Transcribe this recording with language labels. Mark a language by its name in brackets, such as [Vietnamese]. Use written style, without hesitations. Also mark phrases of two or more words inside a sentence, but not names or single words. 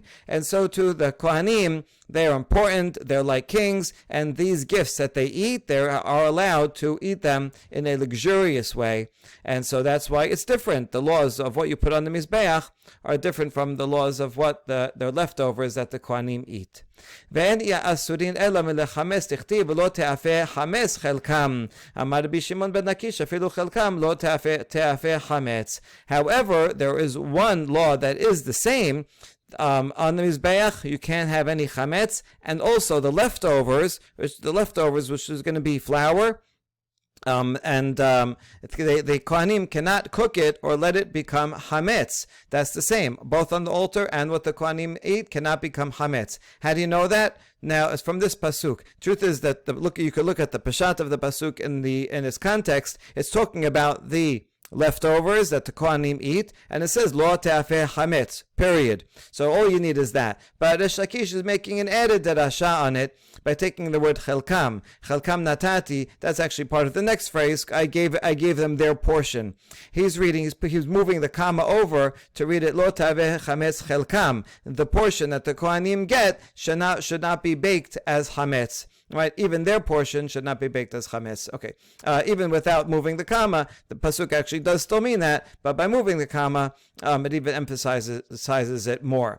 [English] And so to the Kohanim, they are important, they're like kings, and these gifts that they eat, they are allowed to eat them in a luxurious way. And so that's why it's different. The laws of what you put on the Mizbeach are different from the laws of what the leftovers that the Kohanim eat. [Hebrew] ואין אסורין אלא מלחמץ תכתיב ולא תאפה חמץ חלקם. אמר רבי שמעון בן לקיש אפילו חלקם לא תאפה חמץ. [English] However, there is one law that is the same. On the Mizbeach, you can't have any chametz, and also the leftovers, which is going to be flour, the Kohanim cannot cook it or let it become hametz. That's the same. Both on the altar and what the Kohanim eat cannot become hametz. How do you know that? Now, it's from this pasuk. Truth is that you could look at the pashat of the pasuk in its context. It's talking about the leftovers that the Kohanim eat, and it says [Hebrew] לא תאפה חמץ, [English] period. So all you need is that. But Rish Lakish is making an added darasha on it by taking the word [Hebrew] חלקם נתתי. [English] That's actually part of the next phrase. I gave them their portion. He's moving the comma over to read it [Hebrew] לא תאפה חמץ חלקם. [English] The portion that the Kohanim get should not be baked as hametz. Right, even their portion should not be baked as chametz. Okay, even without moving the comma, the pasuk actually does still mean that, but by moving the comma, it even emphasizes it more.